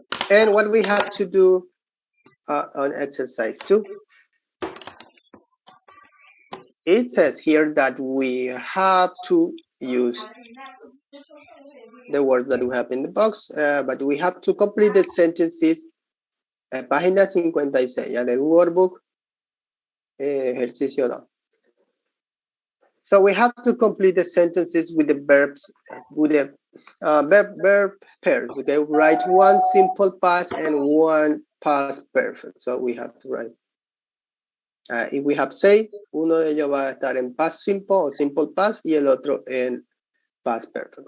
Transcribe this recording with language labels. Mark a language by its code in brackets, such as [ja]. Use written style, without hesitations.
[en] And what we have to do on exercise 2. It says here that we have to use the words that we have in the box, but we have to complete the sentences. [es] Página 56, ya del workbook, ejercicio 2. [en] So we have to complete the sentences with the verbs, with the verb pairs. Okay, write one simple past and one past perfect. So we have to write. If we have say, [es] uno de ellos va a estar en past simple o simple past y el otro en past perfect.